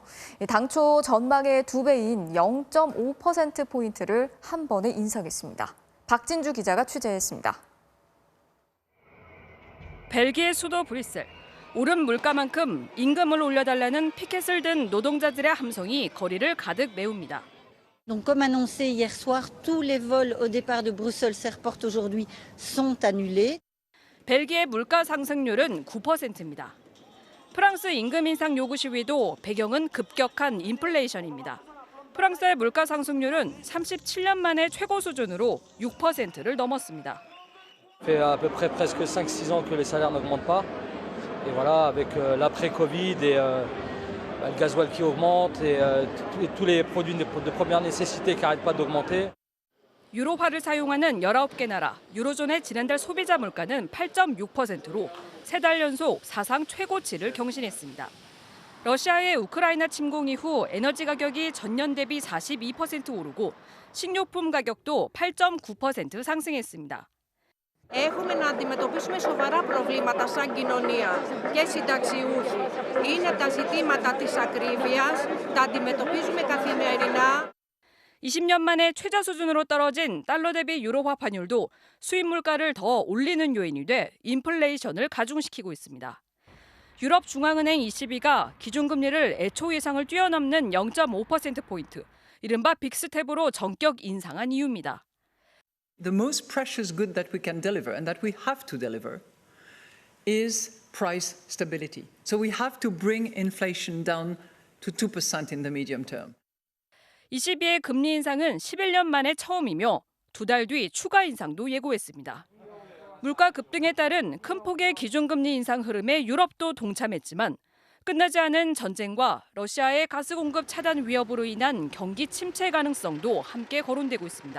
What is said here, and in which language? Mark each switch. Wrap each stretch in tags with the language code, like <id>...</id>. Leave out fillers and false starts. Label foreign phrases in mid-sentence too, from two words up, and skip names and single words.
<ko>당초 전망의 2배인 0.5%포인트를 한 번에 인상했습니다. 박진주 기자가 취재했습니다. 벨기에 수도 브뤼셀. 오른 물가만큼 임금을 올려달라는 피켓을 든 노동자들의 함성이 거리를 가득 메웁니다.</ko> <fr>Donc, comme annoncé hier soir, tous les vols au départ de Bruxelles-Airport aujourd'hui sont annulés.</fr> <ko>벨기에 물가 상승률은 9%입니다. 프랑스 임금 인상 요구 시위도 배경은 급격한 인플레이션입니다. 프랑스의 물가 상승률은 37년 만에 최고 수준으로 6%를 넘었습니다.</ko> <fr>fait à peu près presque 5-6 ans que les salaires n'augmentent pas. Et voilà, avec l'après-Covid et le gasoil qui augmente et tous les produits de première nécessité qui n'arrêtent pas d'augmenter.</fr> <ko>유로화를 사용하는 19개 나라, 유로존의 지난달 소비자 물가는 8.6%로 3달 연속 사상 최고치를 경신했습니다. 러시아의 우크라이나 침공 이후 에너지 가격이 전년 대비 42% 오르고 식료품 가격도 8.9% 상승했습니다.</ko> <el>Έχουμε να αντιμετωπίσουμε σοβαρά προβλήματα σαν κοινωνία και συνταξιούχοι. Είναι τα ζητήματα της ακρίβειας, τα αντιμετωπίζουμε καθημερινά.</el> <ko>20년 만에 최저 수준으로 떨어진 달러 대비 유로화 환율도 수입 물가를 더 올리는 요인이 돼 인플레이션을 가중시키고 있습니다. 유럽 중앙은행 ECB가 기준금리를 애초 예상을 뛰어넘는 0.5%포인트, 이른바 빅스텝으로 전격 인상한 이유입니다.</ko> <en>The most precious good that we can deliver and that we have to deliver is price stability. So we have to bring inflation down to 2% in the medium term.</en> <ko>ECB의 금리 인상은 11년 만에 처음이며 2달 뒤 추가 인상도 예고했습니다. 물가 급등에 따른 큰 폭의 기준금리 인상 흐름에 유럽도 동참했지만 끝나지 않은 전쟁과 러시아의 가스 공급 차단 위협으로 인한 경기 침체 가능성도 함께 거론되고 있습니다.</ko>